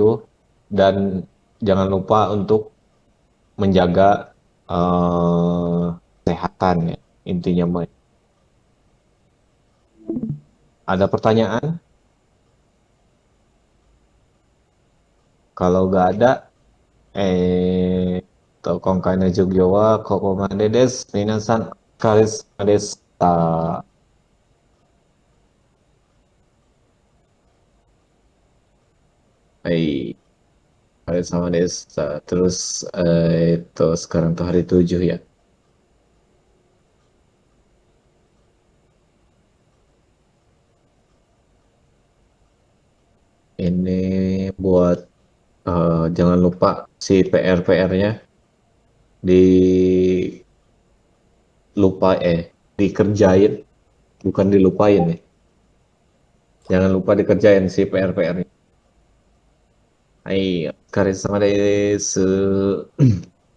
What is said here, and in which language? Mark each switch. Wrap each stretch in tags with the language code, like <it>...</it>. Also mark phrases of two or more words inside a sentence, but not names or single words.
<id>Dan jangan lupa untuk menjaga kesehatan ya. Intinya mah. Ada pertanyaan? Kalau nggak ada,</id> <ja>東海の授業はここまでです。皆さん、お疲れ様でした。はい、お疲れ様でした。</ja> <id>Terus, sekarang tuh hari 7 ya. Ini buat, jangan lupa si PR-PR-nya dilupa dikerjain, bukan dilupain ya. Jangan lupa dikerjain si PR-PR-nya.</id> <ja>Hai, お疲れ様です。</ja>